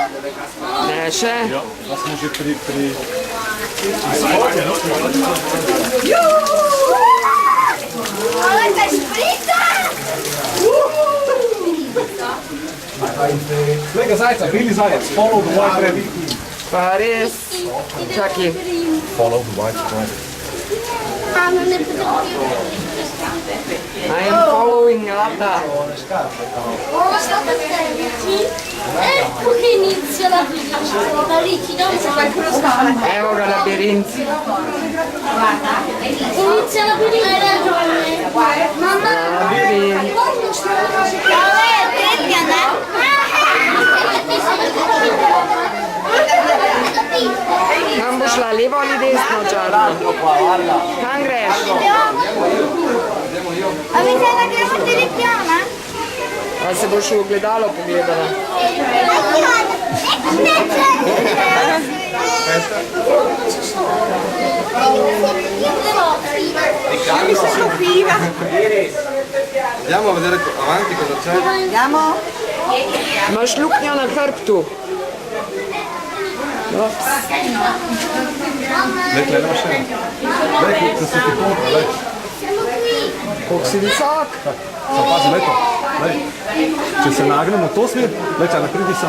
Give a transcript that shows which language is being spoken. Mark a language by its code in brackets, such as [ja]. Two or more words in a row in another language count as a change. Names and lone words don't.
[sl] Ne, še. Ja, da smo že pri... Ale ta šprica! Glej ga zajca, bili zajec, [en] follow the white rabbit. [sl] Pa res. Čakaj. [en] Follow the white rabbit. I am following Lata. [it] Ecco che inizia la [sl] Evo ga labirint. [it] Inizia la hai ragione. Mamma, [sl] Labirint. Kam bo šla, levo ali desno, Čarna? Kam greš? a mi se da gremo tudi piano? A se boš v ogledalo pogledala? [it] Andiamo a vedere avanti cosa c'è. [sl] Imaš luknjo na hrbtu. Ops. Lej, nemaš še. Lej, da se ti kontra, lej. Koliko si visok? Sam pazi, lej to. Lej. Če se nagnemo v to smer, lej, čaj, pridi sem.